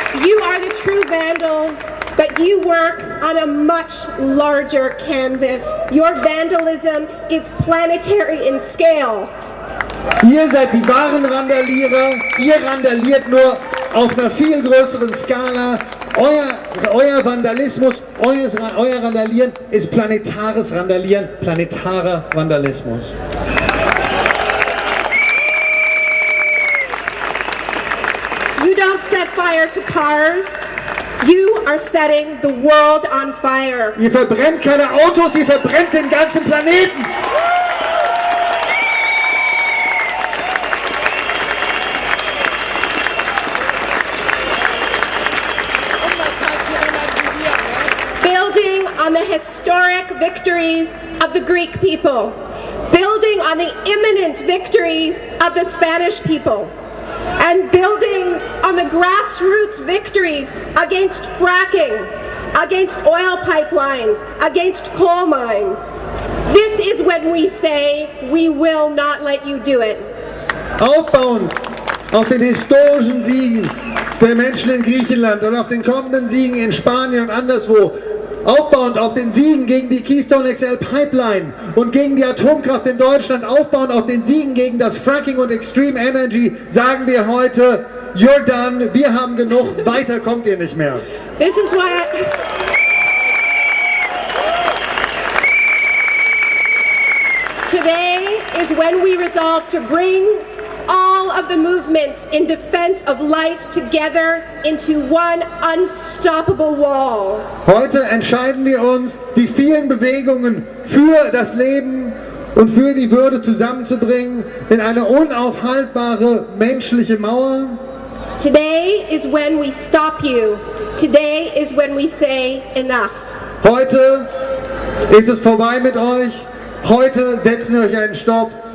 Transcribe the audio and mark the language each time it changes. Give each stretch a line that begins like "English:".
English: You are the true vandals, but you work on a much larger canvas. Your vandalism is planetary in scale.
German: Ihr seid die wahren Randalierer, ihr randaliert nur auf einer viel größeren Skala. Euer Vandalismus, euer Randalieren ist planetares Randalieren, planetarer Vandalismus.
English: You don't set fire to cars. You are setting the world on fire.
German: Ihr verbrennt keine Autos, ihr verbrennt den ganzen Planeten.
English: Building on the historic victories of the Greek people. Building on the imminent victories of the Spanish people. And building on the grassroots victories against fracking, against oil pipelines, against coal mines. This is when we say, we will not let you do it.
German: Aufbauend auf den historischen Siegen der Menschen in Griechenland und auf den kommenden Siegen in Spanien und anderswo. Aufbauend auf den Siegen gegen die Keystone XL Pipeline und gegen die Atomkraft in Deutschland, aufbauend auf den Siegen gegen das Fracking und Extreme Energy, sagen wir heute,
English: you're done,
German: wir haben genug, weiter kommt ihr nicht mehr.
English: This is why today is when we resolve to bring all of the movements in defense of life together into one unstoppable wall.
German: Heute entscheiden wir uns, die vielen Bewegungen für das Leben und für die Würde zusammenzubringen in eine unaufhaltbare menschliche Mauer.
English: Today is when we stop you. Today is when we say enough.
German: Heute ist es vorbei mit euch. Heute setzen wir euch einen Stopp.